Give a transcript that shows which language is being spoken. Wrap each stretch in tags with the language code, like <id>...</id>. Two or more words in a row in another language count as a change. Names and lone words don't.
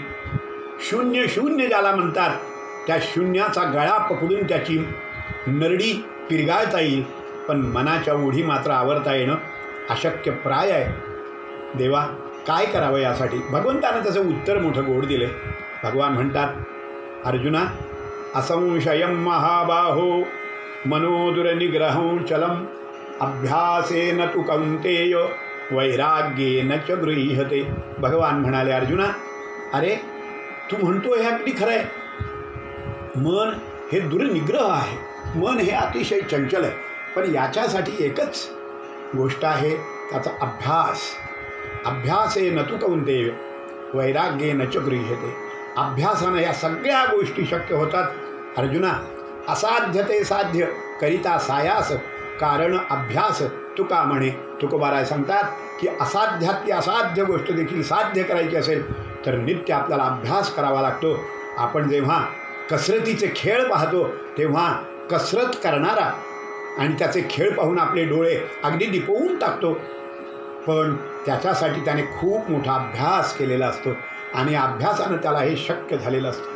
<mr>शून्य शून्य ज्याला म्हणतात, त्या शून्याचा गळा पकडून त्याची नरडी पिरगाळता येईल, पण मनाच्या उढी मात्र आवरता येणं अशक्य प्राय आहे. देवा काय करावं यासाठी? भगवंतानं त्याचं उत्तर मोठं गोड दिले. भगवान म्हणतात, अर्जुना</mr> <sa>असंशयं महाबाहो मनोदुरनिग्रहं चलम अभ्यासेन तु कौन्तेय वैराग्येन च गृह्यते.</sa> <mr>भगवान म्हणाले, अर्जुना अरे तू म्हणतो हे अगदी खरं आहे. मन हे दुर्निग्रह आहे, मन हे अतिशय चंचल आहे, पण याच्यासाठी एकच गोष्ट आहे, त्याचा अभ्यास.</mr> <sa>अभ्यासेन तु कौन्तेय वैराग्येन च गृह्यते.</sa> <mr>अभ्यासानं या सगळ्या गोष्टी शक्य होतात. अर्जुना असाध्य ते साध्य करिता सायास कारण अभ्यास तुका म्हणे. तुकोबाराय सांगतात की असाध्यातली असाध्य गोष्ट देखील साध्य करायची असेल तर नित्य आपल्याला अभ्यास करावा लागतो. आपण जेव्हा कसरतीचे खेळ पाहतो तेव्हा कसरत करणारा आणि त्याचे खेळ पाहून आपले डोळे अगदी दिपवून टाकतो, पण त्याच्यासाठी त्याने खूप मोठा अभ्यास केलेला असतो आणि अभ्यासानं त्याला हे शक्य झालेलं असतं.</mr>